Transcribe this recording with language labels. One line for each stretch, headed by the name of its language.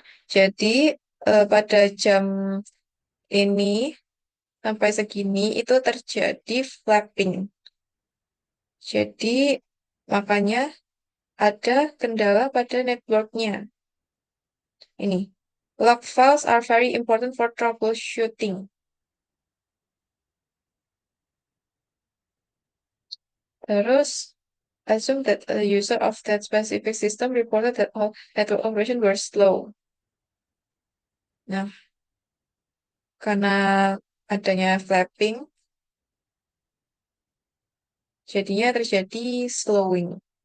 Indonesian: Jadi pada jam ini sampai segini itu terjadi flapping. Jadi makanya ada kendala pada networknya. Ini.
English: Log files are very important for troubleshooting.
Indonesian: Terus,
English: assume that a user of that specific system reported that all network operations were slow.
Indonesian: Nah, karena adanya flapping, jadinya terjadi slowing.